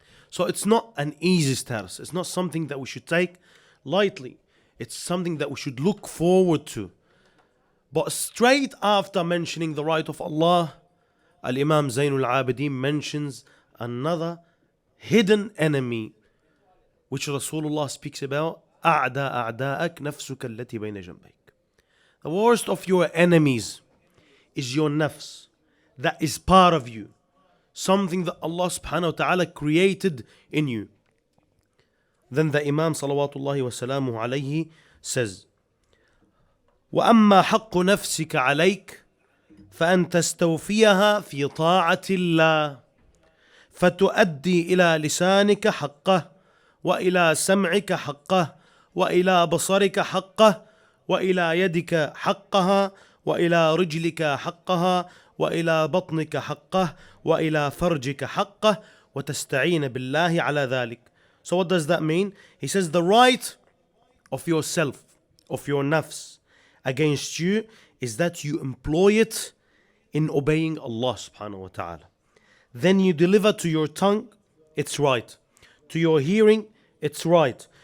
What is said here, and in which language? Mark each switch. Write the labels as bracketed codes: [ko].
[en] So it's not an easy status. It's not something that we should take lightly. It's something that we should look forward to. But straight after mentioning the right of Allah, Al-Imam Zayn Al Abidin mentions another hidden enemy which Rasulullah speaks about. [ar] أعدى أعداءك نفسك التي بين جنبيك. [en] The worst of your enemies is your nafs, that is part of you, something that Allah subhanahu wa ta'ala created in you. Then the Imam salawatullahi wa salamuhu alayhi says, [ar] وأما حق نفسك عليك فأن تستوفيها في طاعة الله فتؤدي إلى لسانك حقه وإلى سمعك حقه وإلى بصرك حقه وإلى يدك حقها وإلى رجلك حقها وإلى بطنك حقه وإلى فرجك حقه وتستعين بالله على ذلك. [en] So what does that mean? He says the right of yourself, of your nafs against you is that you employ it in obeying Allah subhanahu wa ta'ala. Then you deliver to your tongue, it's right. To your hearing, it's right.